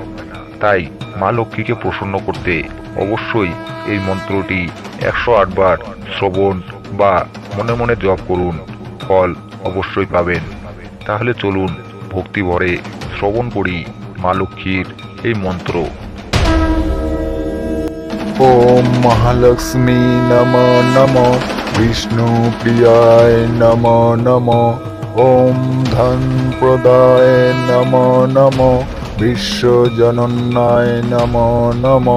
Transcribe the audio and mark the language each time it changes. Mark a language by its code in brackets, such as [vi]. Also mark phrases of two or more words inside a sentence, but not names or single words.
[bn] তাই মা লক্ষ্মীকে প্রসন্ন করতে অবশ্যই এই মন্ত্রটি 108 বার শ্রবণ বা মনে মনে জপ করুন, ফল অবশ্যই পাবেন। তাহলে চলুন ভক্তি ভরে শ্রবণ করি মা লক্ষ্মীর এই মন্ত্র। [sa] ওম মহালক্ষ্মী নমো নমো, বিষ্ণু প্রিয়ায় নমো নমো, ওম ধন প্রদায় নমো নমো, বিশ্বজনন্যায় নমো নমো।